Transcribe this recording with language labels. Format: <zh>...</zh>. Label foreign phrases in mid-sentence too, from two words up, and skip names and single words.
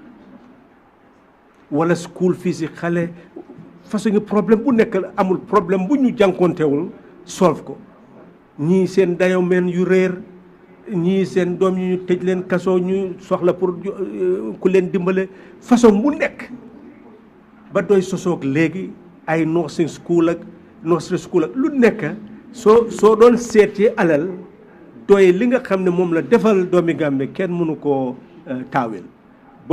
<wo>wala school fii si xale façon problème bu nekk amul problème bu ñu jànkoontewul solve ko ñii seen dayomeen yu réer ñii seen doom yi ñu tëj leen kaso ñu soxla pour ku leen dimbale façon bu nekk ba doy sosoog léegi ay</wo> <en>nursing school</en> <wo>ak</wo> <en>nursery school</en> <wo>ak lu nekk soo doon seetee alal doy li nga xam ne moom la defal doomi Gambie kenn mënu koo taawil bon</wo>